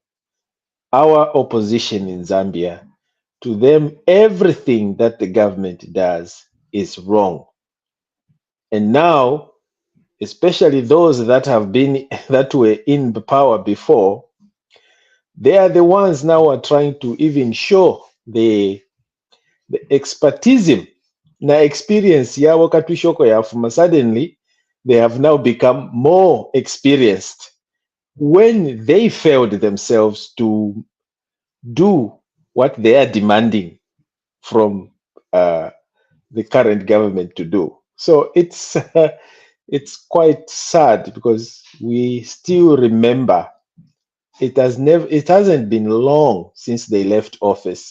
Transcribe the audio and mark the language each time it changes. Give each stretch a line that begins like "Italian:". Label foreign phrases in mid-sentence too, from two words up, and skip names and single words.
English: Our opposition in Zambia To them, everything that the government does is wrong. And now, especially those that have been that were in the power before, they are the ones now are trying to even show the expertise na experience
Bemba: yabo katwishoko yafuma.
English: Suddenly they have now become more experienced when they failed themselves to do what they are demanding from the current government to do. So it's it's quite sad because we still remember it hasn't been long since they left office.